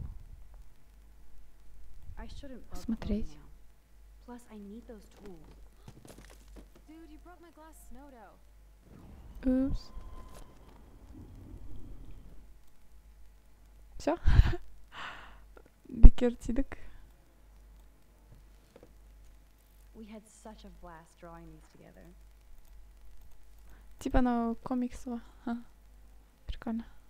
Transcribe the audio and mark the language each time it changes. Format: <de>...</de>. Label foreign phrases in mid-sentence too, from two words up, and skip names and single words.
<en>I shouldn't bug</en> <ru>Смотреть.</ru> <en>Chloe now. Plus, I need those tools. Dude, you broke my glass snow dough.</en> <ru>Упс. Все?</ru> <kk>Бекер тидік.</kk> <en>We had such a blast drawing these together.</en> <kk>Типа анау комикс ғой.</kk> <ru>Прикольно.</ru>